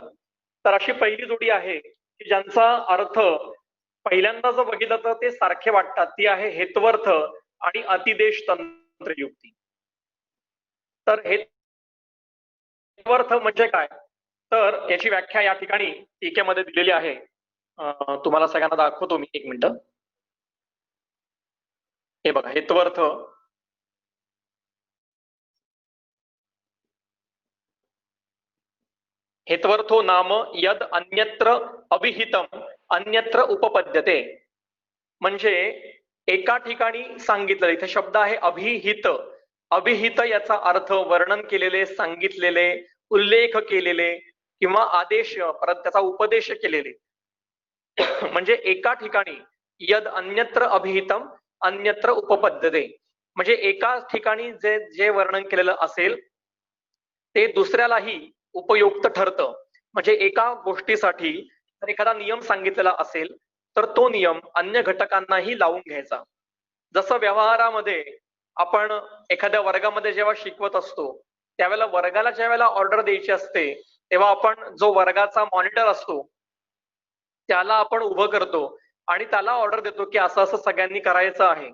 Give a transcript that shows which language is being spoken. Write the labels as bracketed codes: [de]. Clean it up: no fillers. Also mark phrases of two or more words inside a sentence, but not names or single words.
[mr] तर अशी पहिली जोडी आहे की ज्यांचा अर्थ पहिल्यांदा जर बघितलं तर ते सारखे वाटतात, ती आहे हेत्वर्थ आणि अतिदेश तंत्रयुक्ती. तर हेत्वर्थ म्हणजे काय, तर याची व्याख्या या ठिकाणी टीकेमध्ये दिलेली आहे. तुम्हाला सगळ्यांना दाखवतो मी, एक मिनिट. हे बघा, [sa] हेत्वर्थ हेत्वर्थो नाम यद अन्यत्र अभिहितम अन्यत्र उपपद्यते. [mr] म्हणजे एका ठिकाणी सांगितलं, इथे शब्द आहे अभिहित. अभिहित याचा अर्थ वर्णन केलेले, सांगितलेले, उल्लेख केलेले किंवा आदेश परत त्याचा उपदेश केलेले. म्हणजे एका ठिकाणी [sa] यद अन्यत्र अभिहितम अन्यत्र उपपद्यते, [mr] म्हणजे एका ठिकाणी जे वर्णन केलेलं असेल ते दुसऱ्यालाही उपयुक्त ठरतं. म्हणजे एका गोष्टीसाठी जर एखादा नियम सांगितलेला असेल तर तो नियम अन्य घटकांनाही लावून घ्यायचा. जसं व्यवहारामध्ये आपण एखाद्या वर्गामध्ये जेव्हा शिकवत असतो त्यावेळेला वर्गाला ज्या वेळेला ऑर्डर द्यायची असते तेव्हा आपण जो वर्गाचा मॉनिटर असतो त्याला आपण उभं करतो आणि त्याला ऑर्डर देतो की असं असं सगळ्यांनी करायचं आहे.